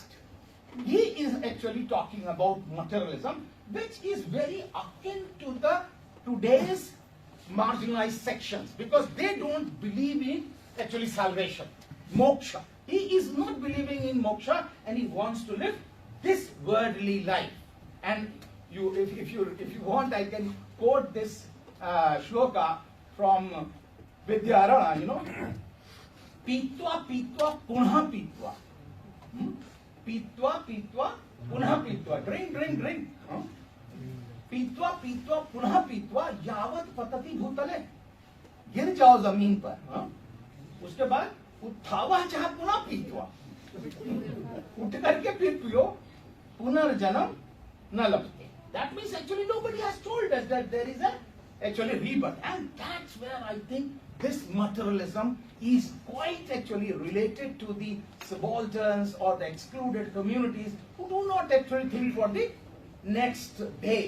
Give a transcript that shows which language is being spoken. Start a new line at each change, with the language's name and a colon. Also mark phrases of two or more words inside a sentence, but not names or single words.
English: He is actually talking about materialism, which is very akin to the today's marginalized sections, because they don't believe in actually salvation, moksha. He is not believing in moksha, and he wants to live this worldly life. And if you want, I can quote this shloka from Vidyarana,
Sanskrit: पीत्वा पीत्वा पुनः पीत्वा. पीत्वा पीत्वा पुनः पीत्वा.
English: Drink, drink, drink.
Sanskrit: पीतवा पीतवा पुनः पीतवा यावत पतति भूतले,
Hindi: गिर जाओ जमीन पर, उसके बाद
Sanskrit: उत्थावा चाह पुनः पीतवा,
Hindi: उठ करके फिर पियो,
Sanskrit: पुनर्जन्म न लपटे.
English: That means actually nobody has told us that there is a actually rebirth, and that's where I think this materialism is quite actually related to the subalterns or the excluded communities who do not actually think for the next day.